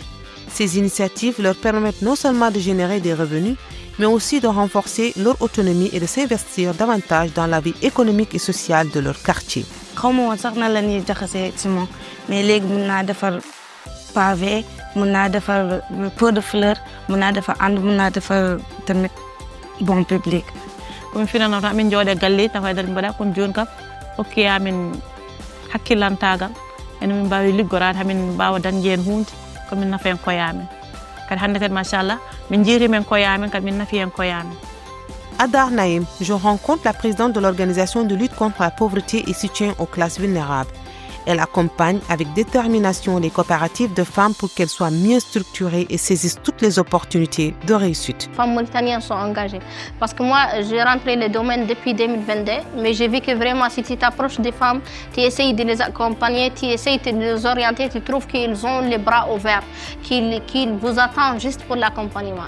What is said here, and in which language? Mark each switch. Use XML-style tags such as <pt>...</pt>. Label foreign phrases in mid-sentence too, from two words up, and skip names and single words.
<fr>Ces initiatives leur permettent non seulement de générer des revenus, mais aussi de renforcer leur autonomie et de s'investir davantage dans la vie économique et sociale de leur quartier. Mais les pavé, pot de fleurs, bon public. Comme finalement</fr> <ff>min jode galle tawa dal bada kon jon kam okki amin hakkilantagal en min bawi liggorade hamin bawa danjen hunde ko min nafen ko yamin kadi hande tan machallah min jiri men ko yamin kadi min nafi en ko yamin.</ff> <fr>À Dar Naïm, je rencontre la présidente de l'Organisation de lutte contre la pauvreté et soutien aux classes vulnérables. Elle accompagne avec détermination les coopératives de femmes pour qu'elles soient mieux structurées et saisissent toutes les opportunités de réussite. Les femmes mauritaniennes sont engagées. Parce que moi, j'ai rentré le domaine depuis 2022, mais j'ai vu que vraiment, si tu t'approches des femmes, tu essayes de les accompagner, tu essayes de les orienter, tu trouves qu'ils ont les bras ouverts, qu'ils vous attendent juste pour l'accompagnement.</fr>